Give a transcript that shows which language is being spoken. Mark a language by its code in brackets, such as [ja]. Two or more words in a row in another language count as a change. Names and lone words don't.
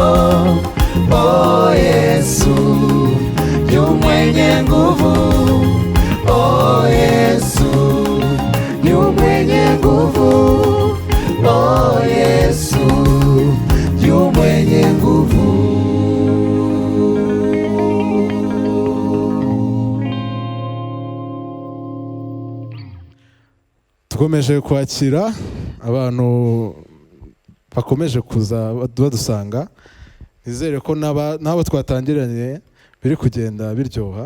[sw] Oh Yesu yu mwenye nguvu, oh Yesu yu mwenye nguvu, oh Yesu yu mwenye nguvu. [rw] tukomeje kwakira abantu bakomeje kuza badusanga. Nizere ko n'abo twatangiranye biri kugenda biryoha.